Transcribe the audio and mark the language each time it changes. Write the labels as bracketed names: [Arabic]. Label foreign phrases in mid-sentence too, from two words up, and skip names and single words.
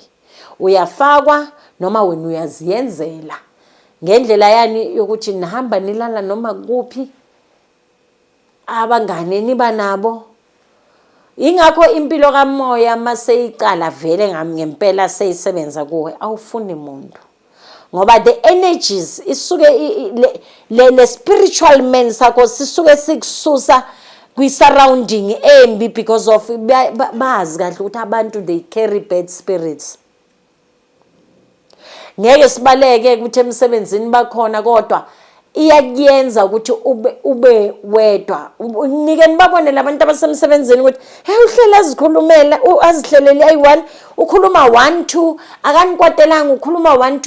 [Zulu] Uyafakwa noma wena uyaziyenzela ngendlela yani yokuthi nihamba nilala noma kuphi, abangane niba nabo. Ingakho impilo kamoya maseyiqala vele ngempela seyisebenza kuwe, awufuni umuntu. Ngoba [English] the energies [Zulu] isuke le [English] spiritual man [Zulu] sakho sisuke sikususa kwi-surrounding embi, [English] because of [Zulu] bazi kahle ukuthi abantu [English] they carry bad spirits. [Zulu] Ngeke sibaleke ukuthi emsebenzini bakhona, kodwa iyakuyenza ukuthi ube wedwa. Nike nibabone labantu abasemsebenzini ukuthi hey uhlela azikhulumela, azihlelele ayi1, ukhuluma 1 2, akanikwatelanga ukhuluma 1 2.